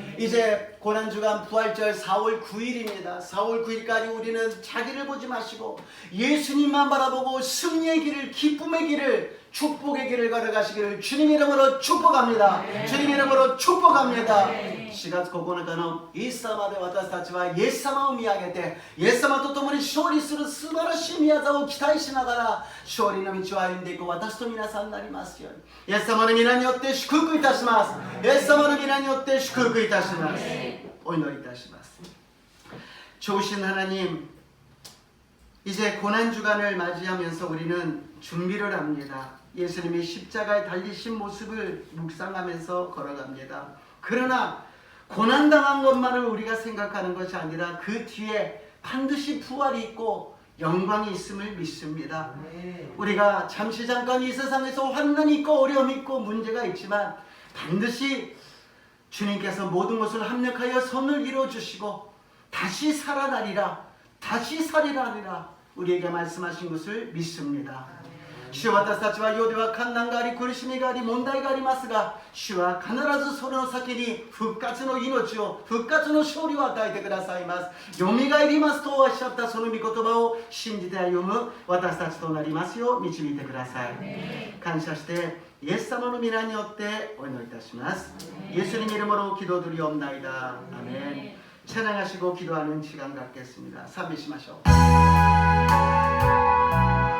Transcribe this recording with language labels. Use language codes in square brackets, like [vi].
[ko] 이제 고난주간 부활절 4월 9일입니다. 4월 9일까지 우리는 자기를 보지 마시고 예수님만 바라보고 승리의 길을, 기쁨의 길을, 축복의 길을 걸어가시기를 주님 이름으로 축복합니다. 주님 이름으로 축복합니다. [ja] 4月9日のイースターまで私たちはイエス様を見上げてイエス様と共に勝利する素晴らしい宮座を期待しながら勝利の道を歩んでいく私と皆さんになりますようにイエス様の皆によって祝福いたします。イエス様の皆によって祝福いたします。お祈りいたします。 [ko] 좋으신 하나님, 이제 고난주간을 맞이하면서 우리는 준비를 합니다. 예수님이 십자가에 달리신 모습을 묵상하면서 걸어갑니다. 그러나 고난당한 것만을 우리가 생각하는 것이 아니라 그 뒤에 반드시 부활이 있고 영광이 있음을 믿습니다. 우리가 잠시 잠깐 이 세상에서 환난이 있고 어려움이 있고 문제가 있지만 반드시 주님께서 모든 것을 합력하여 선을 이루어주시고 다시 살아나리라, 다시 살리라니라 우리에게 말씀하신 것을 믿습니다. [ja] 主は私たちは世では困難があり苦しみがあり問題がありますが主は必ずその先に復活の命を復活の勝利を与えてくださいます。よみがえりますとおっしゃったその御言葉を信じて歩む私たちとなりますよう導いてください。感謝してイエス様の皆によってお祈りいたします。 [ko] 예수님 이름으로 기도드리옵나이다. 아멘. 찬양하시고 기도하는 시간 갖겠습니다. [ja] 賛美しましょう。